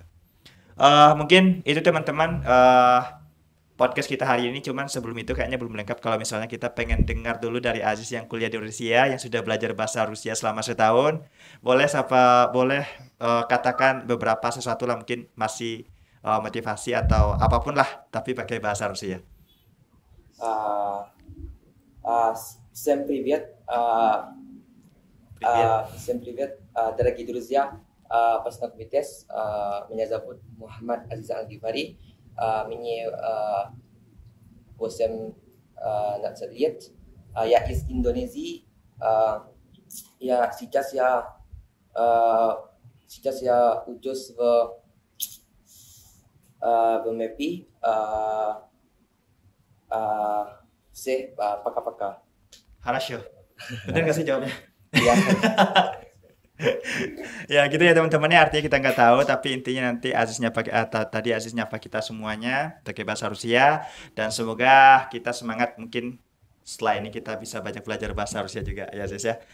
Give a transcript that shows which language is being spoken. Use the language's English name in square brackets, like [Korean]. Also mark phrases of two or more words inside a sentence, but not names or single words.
[Indonesian] Mungkin itu teman-teman podcast kita hari ini. Cuman sebelum itu kayaknya belum lengkap kalau misalnya kita pengen dengar dulu dari Aziz yang kuliah di Rusia, yang sudah belajar bahasa Rusia selama setahun. Boleh katakan beberapa sesuatu lah, mungkin masih motivasi atau apapun lah, tapi pakai bahasa Rusia. [Russian] Всем привет. Всем привет, дорогие друзья. Познакомитесь, меня зовут Мухаммад Азиз Альгифари. Мне 18 лет. Я из Индонезии. Сейчас я учусь в МЭПИ. Пока-пока. [Indonesian] Harasyo. Bener gak sih jawabnya? Iya. Ya gitu ya teman-temannya, artinya kita nggak tahu, tapi intinya nanti Aziznya pakai tadi Aziznya pakai kita semuanya pakai bahasa Rusia, dan semoga kita semangat, mungkin setelah ini kita bisa banyak belajar bahasa Rusia juga ya Aziz ya.